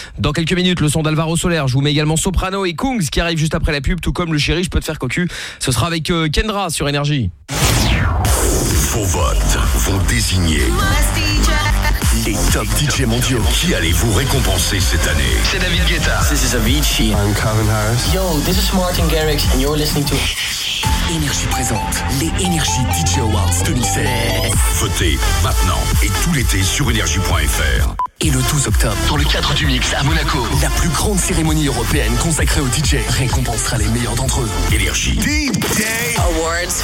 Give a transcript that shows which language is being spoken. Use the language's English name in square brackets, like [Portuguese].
[French] Dans quelques minutes, le son d'Alvaro Soler. Je vous mets également Soprano et Kungs qui arrivent juste après la pub, tout comme le chéri, je peux te faire cocu. Ce sera avec Kendra sur Énergie. Vos votes vont désigner les top DJ mondiaux. Qui allez-vous récompenser cette année? C'est David Guetta. [English] This is Avicii. I'm Calvin Harris. Yo, this is Martin Garrix and you're listening to [French] Énergie présente les Energy DJ Awards 2016. Votez maintenant et tout l'été sur energy.fr. Et le 12 octobre, dans le cadre du mix à Monaco, la plus grande cérémonie européenne consacrée aux DJ récompensera les meilleurs d'entre eux. Energy DJ Awards.